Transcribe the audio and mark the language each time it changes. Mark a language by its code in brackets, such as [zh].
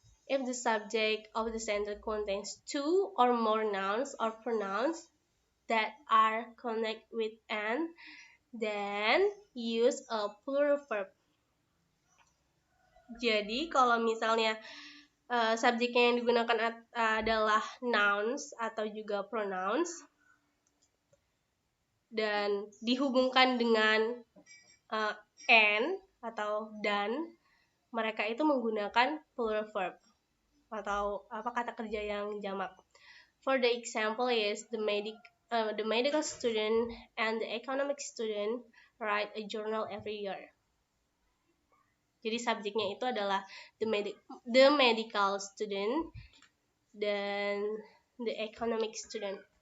[en] If the subject of the sentence contains two or more nouns or pronouns that are connected with an, then use a plural verb. [id] Jadi kalau misalnya subjeknya yang digunakan adalah nouns atau juga pronouns dan dihubungkan dengan and atau dan, mereka itu menggunakan plural verb atau kata kerja yang jamak. [en] For the example is the medical student and the economic student write a journal every year. [id] Jadi subjeknya itu adalah [en] the medical student [id] dan [en] the economic student.